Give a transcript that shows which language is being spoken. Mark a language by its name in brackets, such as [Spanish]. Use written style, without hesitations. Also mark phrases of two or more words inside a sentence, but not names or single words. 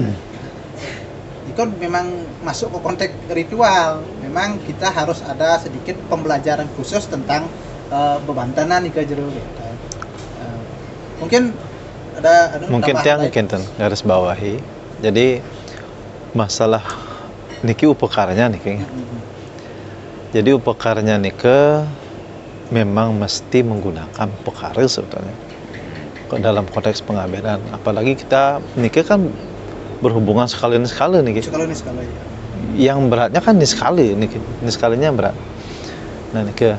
[Indonesian] Itu memang masuk ke konteks ritual, memang kita harus ada sedikit pembelajaran khusus tentang bebantanan nih ke jero. Mungkin ada mungkin yang kinten garis bawahi. Jadi masalah niki upakaranya niki. Jadi upakaranya niki memang mesti menggunakan upakara sebetulnya dalam konteks pengabenan. Apalagi kita niki kan berhubungan sekali niki. Sekali ya. Yang beratnya kan sekali niki. Sekalinya berat. Nah niki.